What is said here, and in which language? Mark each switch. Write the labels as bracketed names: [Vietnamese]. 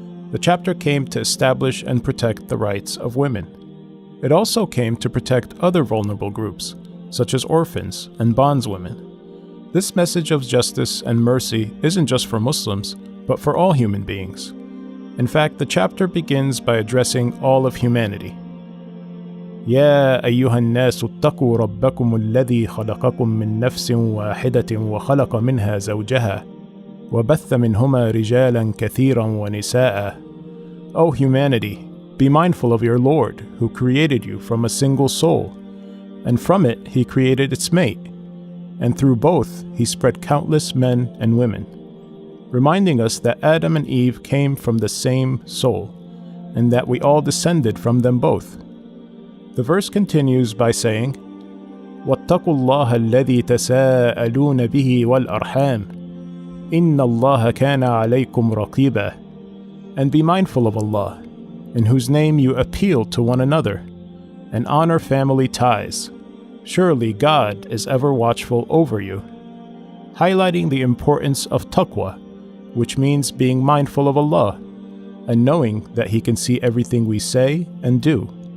[English] The chapter came to establish and protect the rights of women. It also came to protect other vulnerable groups, such as orphans and bondswomen. This message of justice and mercy isn't just for Muslims, but for all human beings. In fact, the chapter begins by addressing all of humanity. [Arabic] يا أيها الناس اتقوا ربكم الذي خلقكم من نفس واحدة وخلق منها زوجها وبث منهما رجالا كثيرا ونساء. [English] O humanity, be mindful of your Lord, who created you from a single soul, and from it he created its mate, and through both he spread countless men and women, reminding us that Adam and Eve came from the same soul, and that we all descended from them both. The verse continues by saying, [Arabic] وَاتَّقُوا اللَّهَ الَّذِي تَسَاءَلُونَ بِهِ وَالْأَرْحَامِ إِنَّ اللَّهَ كَانَ عَلَيْكُمْ رَقِيبًا. [English] And be mindful of Allah, in whose name you appeal to one another, and honor family ties. Surely God is ever watchful over you. Highlighting the importance of taqwa, which means being mindful of Allah, and knowing that He can see everything we say and do.